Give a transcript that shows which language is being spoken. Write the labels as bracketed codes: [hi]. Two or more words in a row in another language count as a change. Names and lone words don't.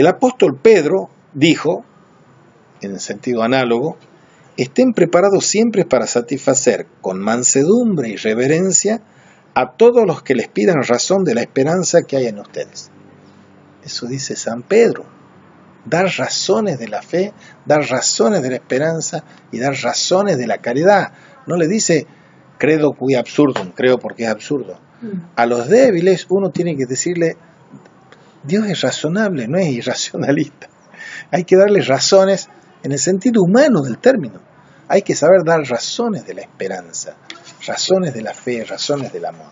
[es] El apóstol Pedro dijo, en el sentido análogo, estén preparados siempre para satisfacer con mansedumbre y reverencia a todos los que les pidan razón de la esperanza que hay en ustedes. Eso dice San Pedro. Dar razones de la fe, dar razones de la esperanza y dar razones de la caridad. No le dice [la] credo cui absurdum, [es] creo porque es absurdo. A los débiles uno tiene que decirle, Dios es razonable, no es irracionalista. Hay que darle razones en el sentido humano del término. Hay que saber dar razones de la esperanza, razones de la fe, razones del amor.